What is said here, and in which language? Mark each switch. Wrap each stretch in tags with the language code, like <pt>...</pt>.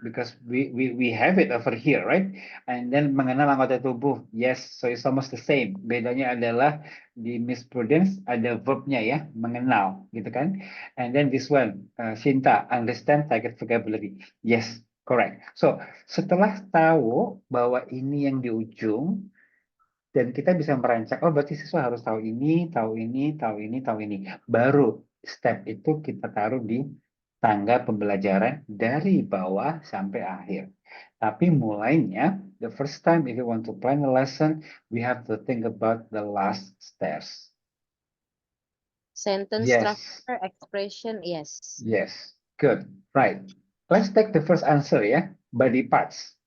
<en>Because we have it over here, right? And then</en> <id>mengenal anggota tubuh.</id> <en>Yes, so it's almost the same.</en> <id>Bedanya adalah di Miss Prudence ada verbnya ya, mengenal, gitu kan?</id> <en>And then this one, Sinta, understand target vocabulary. Yes, correct.</en> <id>So setelah tahu bahwa ini yang di ujung, dan kita bisa merancang, oh berarti siswa harus tahu ini, tahu ini, tahu ini, tahu ini. Baru step itu kita taruh di tangga pembelajaran dari bawah sampai akhir. Tapi mulainya,</id> <en>the first time if you want to plan a lesson, we have to think about the last steps. Sentence Yes, structure, expression, yes. yes, good, right. Let's take the first answer ya, body parts.</en>